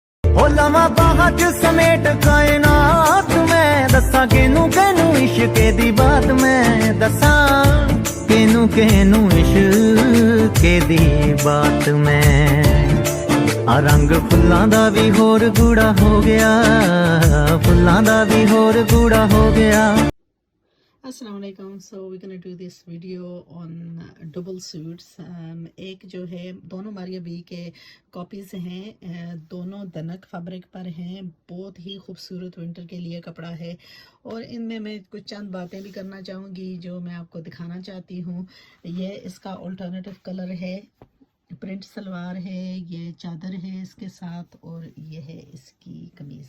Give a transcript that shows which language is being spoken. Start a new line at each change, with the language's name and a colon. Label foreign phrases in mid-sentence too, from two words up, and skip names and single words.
Punjabi: ਹੋ ਲਵਾਂ ਬਾਂਹ ਚ ਸਮੇਟ ਕਾਇਨਾਤ ਮੈਂ ਦੱਸਾਂ ਕੀਹਨੂੰ ਕੀਹਨੂੰ ਇਸ਼ਕ ਦੀ ਬਾਤ ਮੈਂ ਦੱਸਾਂ ਕੀਹਨੂੰ ਕੀਹਨੂੰ ਇਸ਼ਕ ਦੀ ਬਾਤ ਮੈਂ ਆ ਰੰਗ ਫੁੱਲਾਂ ਦਾ ਵੀ ਹੋਰ ਗੂੜ੍ਹਾ ਹੋ ਗਿਆ ਫੁੱਲਾਂ ਦਾ ਵੀ ਹੋਰ ਗੂੜ੍ਹਾ ਹੋ ਗਿਆ
English: Assalamualaikum. So we're gonna do this video on double suits.
Urdu: ایک جو ہے دونوں ماریہ بی کے کاپیز ہیں، دونوں دھنک فیبرک پر ہیں، بہت ہی خوبصورت ونٹر کے لیے کپڑا ہے اور ان میں میں کچھ چند باتیں بھی کرنا چاہوں گی جو میں آپ کو دکھانا چاہتی ہوں. یہ اس کا
English: alternative colour
Urdu: ہے، پرنٹ شلوار ہے، یہ چادر ہے اس کے ساتھ اور یہ ہے اس کی قمیض.